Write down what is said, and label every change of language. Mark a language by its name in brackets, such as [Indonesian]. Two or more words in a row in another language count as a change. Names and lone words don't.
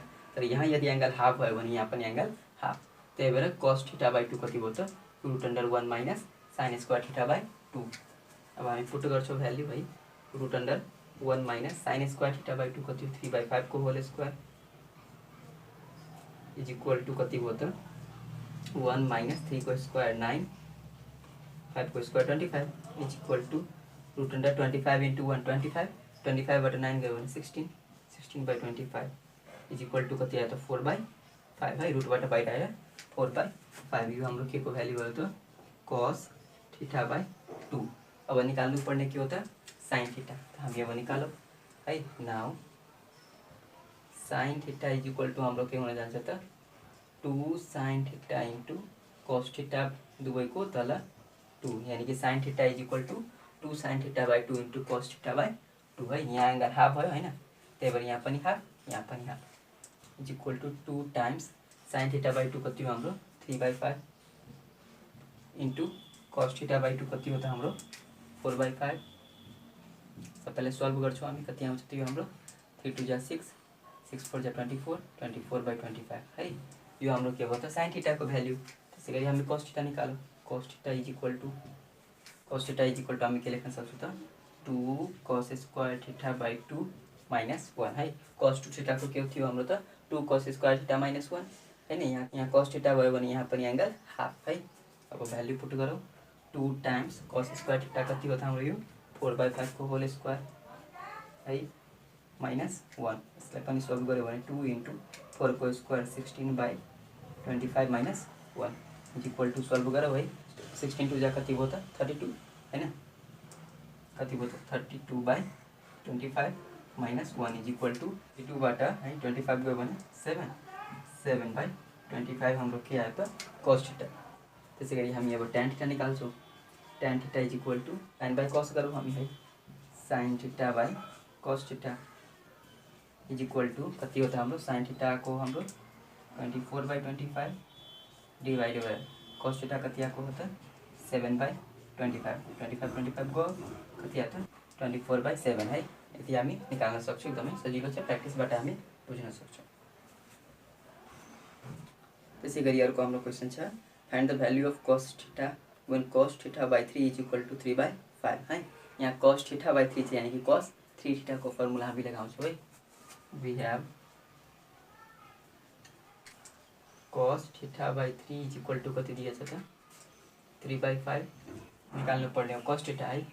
[Nepali] तर यहाँ यदि [English] angle half [Nepali] भयो भने यहाँ पनि [English] angle half, [Nepali] त्यही भएर cos θ/2 कति भयो त? [English] √1 minus sin square θ/2। [Nepali] अब हामी पुट गर्छौँ भ्याल्यु है। √1 [English] minus sin square [Nepali] θ/2 कति हो? 3/5 को [English] whole square is equal to [Nepali] कति भयो त? 1 माइनस 3 को स्क्वायर 9, 5 को स्क्वायर 25 [English] is equal to [Nepali] √25 इन्टु 1 25, 25 बाट 9 गयो भने 16, 16/25 [English] is equal to [Nepali] कति आयो त? 4/5 है। रुटबाट बाहिर आएर 4/5। यो हाम्रो के को भ्याल्यु भयो त? cos θ/2। अब निकाल्नु पर्ने के हो त? [English] sin theta. [Nepali] हामी अब निकालौँ है। [English] now sin theta is equal to [Nepali] हाम्रो के हुन जान्छ त? 2 [English] sin theta into cos theta [Nepali] दुवैको तल 2, यानी कि [English] sin theta is equal to 2 sin θ/2 into cos θ/2 [Nepali] है। यहाँ [English] angle half [Nepali] भयो होइन, त्यही भएर यहाँ पनि हाफ, यहाँ पनि हाफ [English] is equal to 2 times sin θ/2 [Nepali] कति हो हाम्रो? 3/5 [English] into cos θ/2 [Nepali] कति हो त हाम्रो? 4/5 यसलाई पहिले सल्भ गर्छौँ हामी। कति आउँछ त्यो हाम्रो 3 2 जा 6 6 4 जा 24 24/25 है। यो हाम्रो के भयो त [English] sin theta [Nepali] को भ्याल्यु। त्यसै गरी हामी [English] cos theta [Nepali] निकालौँ। [English] cos theta is equal to [Nepali] हामी के लेख्न सक्छौँ त 2 [English] cos square theta by 2 minus 1 [Nepali] है। [English] cos 2 theta [Nepali] को के थियो हाम्रो त [English] 2 cos square theta minus 1 [Nepali] हैन। यहाँ [English] cos theta [Nepali] भयो भने यहाँ पनि [English] angle half [Nepali] है। अब भ्याल्यु पुट गरौँ। [English] 2 times cos square theta [Nepali] कति हो त हाम्रो यो 4/5 को [English] whole square [Nepali] है माइनस 1। यसलाई पनि सल्भ गर्यो भने 2 इन्टु 4 को स्क्वायर 16/25 [English] minus 1 is equal to [Nepali] सल्भ गरौँ है। 16 2 जा कति भयो त 32 हैन। कति भयो त 32/25 [English] minus 1 is equal to [Nepali] 2 बाट है 25 गयो भने 7/25 हाम्रो के आयो त [English] cos theta. [Nepali] त्यसै गरी हामी अब [English] tan theta [Nepali] निकाल्छौँ। [English] tan theta is equal to sin by cos [Nepali] गरौँ हामी है। [English] sin theta by cos theta is equal to [Nepali] कति हो त हाम्रो [English] sin theta [Nepali] को हाम्रो 24/25 [English] divided by cos theta [Nepali] कति आको हो त 7/25 25 गयो कति आयो त 24/7 है। यति हामी निकाल्न सक्छौँ। एकदमै सजिलो छ, प्र्याक्टिसबाट हामी बुझ्न सक्छौँ। त्यसै गरी अर्को हाम्रो क्वेसन छ [English] find the value of cos theta when cos theta by 3 is equal to [Nepali] 3/5 है। यहाँ [English] cos theta by 3 [Nepali] यानी कि [English] cos 3 theta [Nepali] को फर्मुला हामी लगाउँछौँ है। [English] we have cos theta by 3 is equal to [Nepali] कति दिएछ त 3/5 निकाल्नु पर्ने हो [English] cos theta [Nepali] है।